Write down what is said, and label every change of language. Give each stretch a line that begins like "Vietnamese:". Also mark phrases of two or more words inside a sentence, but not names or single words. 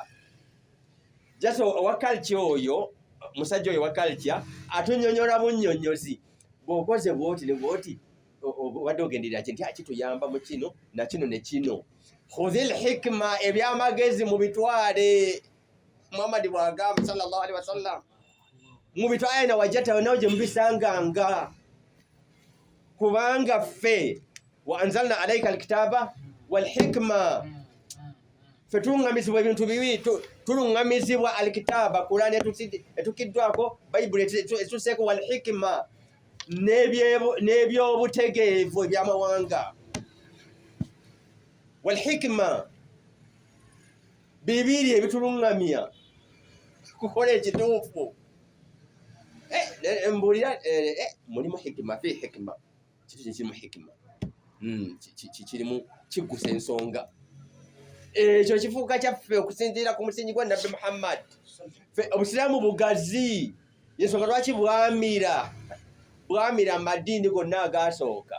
Ganda: Just owa culture oyo, musajja oyo wa culture atunnyonnyola bunnyonnyozi, bw'okoze bw'oti ne bw'oti obadde ogenderera nti kituyamba mu kino na kino ne kino.
Arabic: خذ الحكمة,
Ganda: ebyamagezi mu bitwale. Muhammad bw'agamba
Arabic: صلى الله عليه وسلم
Ganda: mu bitwale na wajjata nawo gye mubisanganga, kubanga ffe
Arabic: وأنزلنا عليك الكتاب والحكمة,
Ganda: ffe tuluŋŋamizibwa ebintu bibiri. Tuluŋŋamizibwa alkitaba Qur'an etukiddwako, Bayibuli etuseeko,
Arabic: والحكمة
Ganda: n'ebyobutegeevu ebyamawanga.
Arabic: والحكمة
Ganda: bibiri ebituluŋŋamya kukola ekituufu. Mbulira mulimu hikima,
Arabic: في حكمة,
Ganda: kitu kirimu hikima, kirimu kigusa ensonga. Ekyo kifuuka kyaffe okusinziira ku musingi gwa nabbi Muhammad. Obusiraamu bugazi, yensonga lwaki bwamira amadiini gonna agaasooka.